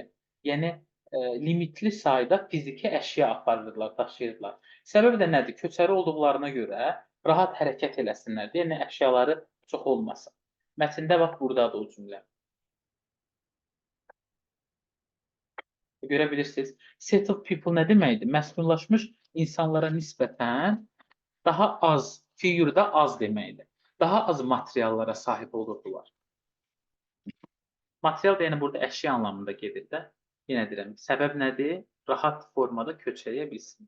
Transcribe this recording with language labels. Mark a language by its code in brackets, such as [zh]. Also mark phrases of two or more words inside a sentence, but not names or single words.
[az] Yəni, limitli sayda fiziki əşya aparırdılar, daşıyırdılar. Səbəb də nədir? Köçəri olduqlarına görə rahat hərəkət eləsinlər deyə, yəni əşyaları çox olmasın. Mətndə bax, buradadır o cümlə. Görə bilirsiniz, [en] set of people [az] nə deməkdir? Məskunlaşmış insanlara nisbətən daha az, figürdə az deməkdir. Daha az materiallara sahib olurdular. Material da yəni burada əşya anlamında gedir də. Yenə deyirəm, səbəb nədir? Rahat formada köç eləyə bilsin.